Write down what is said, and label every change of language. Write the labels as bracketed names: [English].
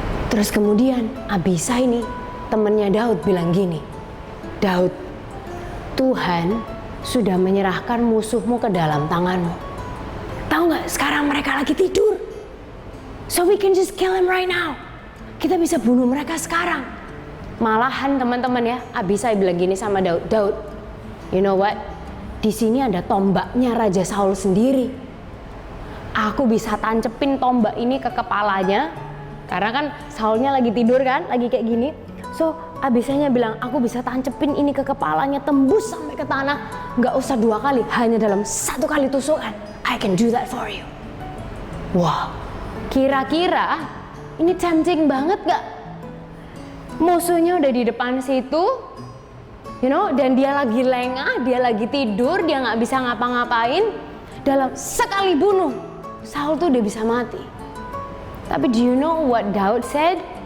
[Indonesian] Terus kemudian Abisai nih, temennya Daud bilang gini, Daud, Tuhan sudah menyerahkan musuhmu ke dalam tanganmu. Tahu nggak? Sekarang mereka lagi tidur. [English] So we can just kill him right now. [Indonesian] Kita bisa bunuh mereka sekarang. Malahan teman-teman ya, Abisai bilang gini sama Daud, Daud, [English] you know what? [Indonesian] Di sini ada tombaknya Raja Saul sendiri. aku bisa tancepin tombak ini ke kepalanya. Karena kan Saulnya lagi tidur kan, lagi kayak gini. So Abisainya bilang, aku bisa tancepin ini ke kepalanya, tembus sampai ke tanah. Nggak usah 2 kali, hanya dalam 1 kali tusukan. [English] I can do that for you. [Indonesian] Wah, kira-kira ini tempting banget gak? Musuhnya udah di depan situ, [English] you know, [Indonesian] dan dia lagi lengah, dia lagi tidur, dia nggak bisa ngapa-ngapain. Dalam sekali bunuh, Saul tuh udah bisa mati. [English] Tapi do you know what Daud said?